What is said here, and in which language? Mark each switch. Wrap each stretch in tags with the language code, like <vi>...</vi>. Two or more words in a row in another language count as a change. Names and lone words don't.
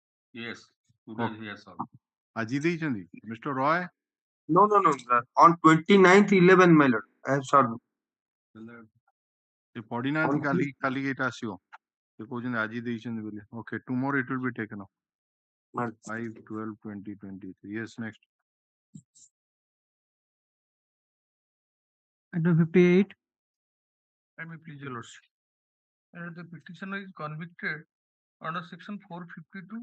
<en>Yes. Okay. Today yes, sir.</en> <or>Aji ଦେଇଛନ୍ତି Mr. Roy?</or> <en>No, no, no, sir. On 29th 11, my lord. I have served.</en> <or>ସେ ପଢିନାହାନ୍ତି କାଲି ଏଇଟା ଆସିବ ସେ କହୁଛନ୍ତି ଆଜି ଦେଇଛନ୍ତି ବୋଲି</or> <en>okay tomorrow it will be taken up 5/12/2023 yes next Item 58. Let me please, your lordship. The petitioner is convicted under section 452</en>